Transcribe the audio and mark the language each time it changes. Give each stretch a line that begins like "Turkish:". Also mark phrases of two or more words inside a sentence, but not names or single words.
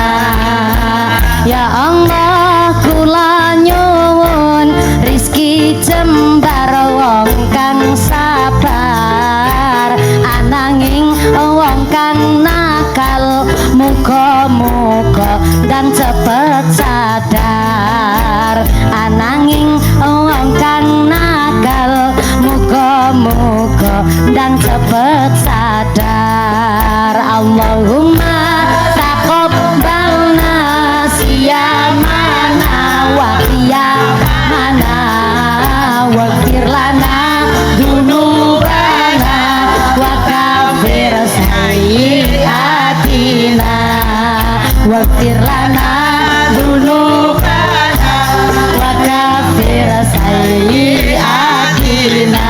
Javanese: Ya Allah kula nyuwun rizki jembar wong kang sabar ananging wong kang nakal muga-muga dan cepet sadar ananging wong kang nakal muga-muga dan cepet sadar.
Arabic: اللهم تقبلنا صيامنا وقيامنا واغفر لنا ذنوبنا وكفر سيئاتنا واغفر لنا ذنوبنا وكفر سيئاتنا.